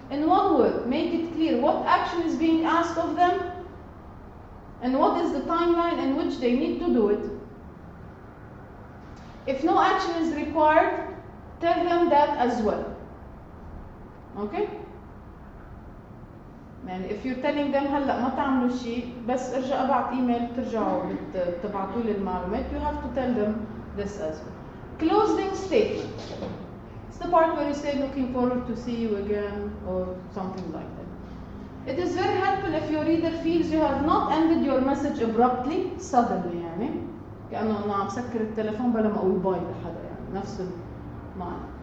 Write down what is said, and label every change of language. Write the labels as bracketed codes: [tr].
[en] In one word, make it clear what action is being asked of them and what is the timeline in which they need to do it. If no action is required, tell them that as well. Okay? [ar] يعني [en] if you're telling them [ar] هلا ما تعملوا شيء بس ارجع ابعت ايميل ترجعوا تبعتوا لي المعلومات, [en] you have to tell them this as well. Closing statement. It's the part where you say looking forward to see you again or something like that. It is very helpful if your reader feels you have not ended your message abruptly, suddenly [ar] يعني كأنه أنا عم سكر التليفون بلا ما أقول باي لحدا يعني نفس المعنى.